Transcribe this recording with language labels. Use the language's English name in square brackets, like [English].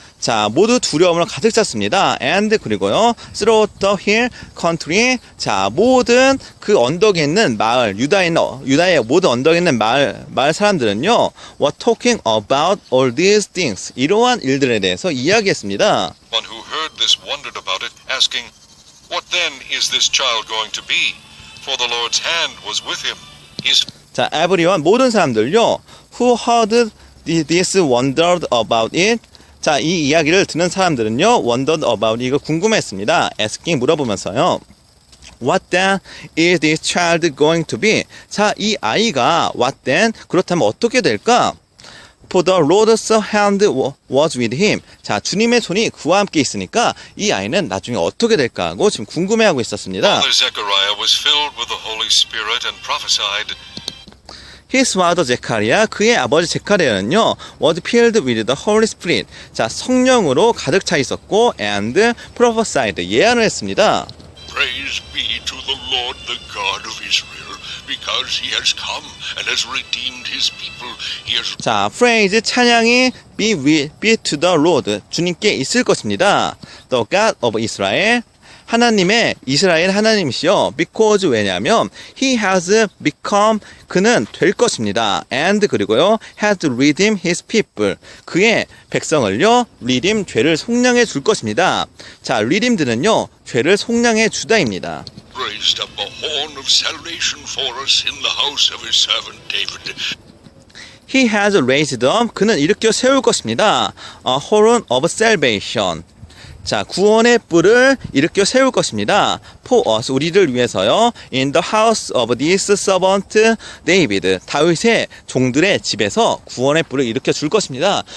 [Korean] 자, 모두 두려움으로 가득 찼습니다. And 그리고요, [English] throughout the hill country, [Korean] 자, 모든 그 언덕에 있는 마을, 유다의 모든 언덕에 있는 마을 사람들은요, [English] were talking about all these things. [Korean] 이러한 일들에 대해서 이야기했습니다. [English] who heard this wondered about it, asking, What then is this child going to be? For the Lord's hand was with him. 자, everyone, [Korean] 모든 사람들요, [English] who heard this wondered about it. [Korean] 자, 이 이야기를 듣는 사람들은요, [English] wondered about [Korean] 이거 궁금했습니다. [English] asking, [Korean] 물어보면서요. [English] What then is this child going to be? [Korean] 자, 이 아이가 [English] what then? [Korean] 그렇다면 어떻게 될까? [English] For the Lord's hand was with him. [Korean] 자, 주님의 손이 그와 함께 있으니까 이 아이는 나중에 어떻게 될까 하고 지금 궁금해하고 있었습니다. [English] Father Zechariah was filled with the Holy Spirit and prophesied. His father Zechariah, [Korean] 그의 아버지 제카리아는요, [English] was filled with the Holy Spirit. [Korean] 자, 성령으로 가득 차 있었고, [English] and prophesied, [Korean] 예언을 했습니다. [English] Praise be to the Lord, the God of Israel, because he has come and has redeemed his people. He has 자, praise, [Korean] 찬양이 [English] be to the Lord, [Korean] 주님께 있을 것입니다. [English] The God of Israel, [Korean] 하나님의 이스라엘 하나님이시여. Because 왜냐하면 [English] he has become, [Korean] 그는 될 것입니다. And 그리고요, [English] has redeemed his people, [Korean] 그의 백성을요, redeem, 죄를 속량해 줄 것입니다. 자, redeemed는요, 죄를 속량해 주다입니다. [English] raised up a horn of salvation for us in the house of his servant David. He has raised up, [Korean] 그는 일으켜 세울 것입니다. [English] A horn of salvation. [Korean] 자, 구원의 뿔을 일으켜 세울 것입니다. [English] For us, [Korean] 우리를 위해서요. [English] In the house of this servant David, [Korean] 다윗의 종들의 집에서 구원의 뿔을 일으켜 줄 것입니다.